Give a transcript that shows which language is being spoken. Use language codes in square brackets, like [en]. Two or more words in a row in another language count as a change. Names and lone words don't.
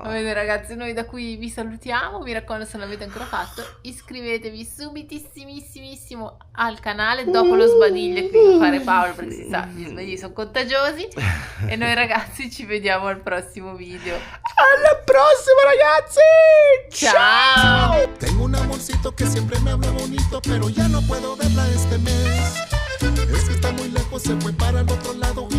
[it] Va bene ragazzi, noi da qui vi salutiamo, mi raccomando, se non l'avete ancora fatto iscrivetevi subitissimissimo al canale dopo lo sbadiglio che deve fare Paolo, perché si sa, gli sbagli sono contagiosi. E noi ragazzi ci vediamo al prossimo video. Alla prossima ragazzi! Ciao! [es] Tengo un amorcito que siempre me habla bonito, pero ya no puedo verla este mes. Es que está muy lejos, se fue para el otro lado.